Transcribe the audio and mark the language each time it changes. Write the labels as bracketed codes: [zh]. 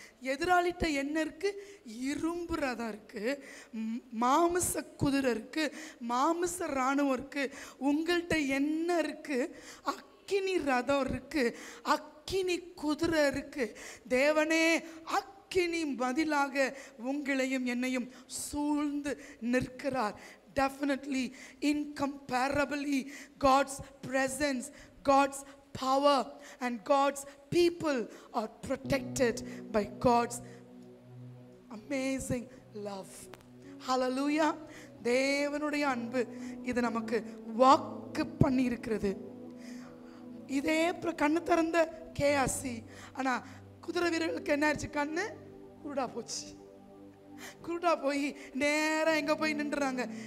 [ta] எதிராளிட்ட என்ன இருக்கு? இரும்பு ரதம் இருக்கு, மாமிச குதிரை இருக்கு, மாமிச இராணுவம் இருக்கு. உங்கள்கிட்ட என்ன இருக்கு? அக்கினி ரதம் இருக்கு, அக்கினி குதிரை இருக்கு. தேவனே அக்கினி பதிலாக உங்களையும் என்னையும் சூழ்ந்து நிற்கிறார். [en] Definitely, incomparably, God's presence, God's power and God's people are protected by God's amazing love. Hallelujah. [ta] தேவனுடைய அன்பு இது நமக்கு வாக்கு பண்ணி இருக்கிறது. இதே கண்ணு திறந்த கேஆசி, ஆனா குதிரை வீரர்களுக்கு என்ன ஆச்சு? கண்ணு குருடா போச்சு. குருடா போய் நேராக எங்கே போய் நின்றுறாங்க?